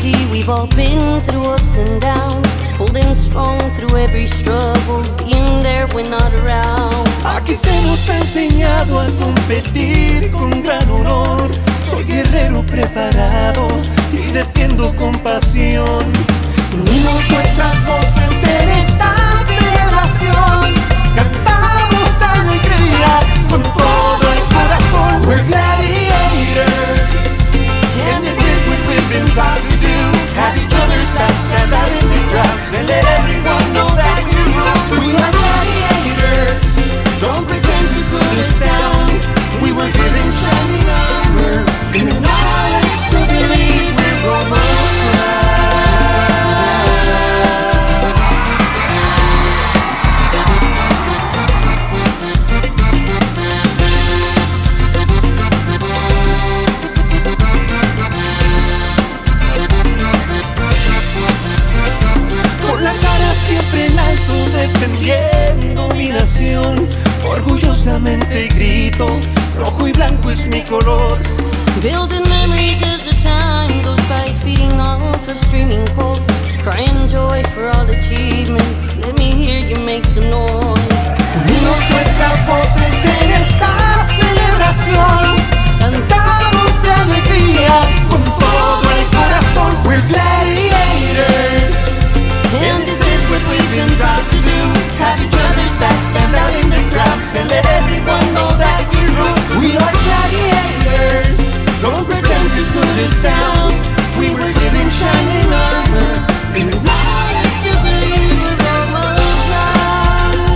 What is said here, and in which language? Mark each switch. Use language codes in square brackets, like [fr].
[en] We've all been through ups and downs, holding strong through every struggle, being there when not around. [es] Aquí se nos ha enseñado a competir con gran honor. Soy guerrero preparado y defiendo con pasión. Unimos nuestras voces en esta celebración. Cantamos de alegría con todo el corazón. [en] We're gladiators, and this is what we've been taught to do. Have each other's backs, stand out in the crowds, and let everyone know that we rule. We are gladiators, don't pretend to put us down. We were given shining armor, in the knowledge to believe we're Roma proud. [es] Siempre en alto defendiendo mi nación. Orgullosamente grito, rojo y blanco es mi color. [en] Building memories as the time goes by, feeding off of streaming quotes, crying joy for all achievements. Let me hear you make some noise. [es] Unimos nuestras voces en esta celebración. Cantamos de alegría con todo el corazón. [en] We're gladiators, and this is what we've been taught to do. Have each other's backs, stand out in the crowds, and let everyone know that we rule. We are gladiators, don't pretend to put us down. We were given shining armor, in the knowledge to believe we're Roma proud.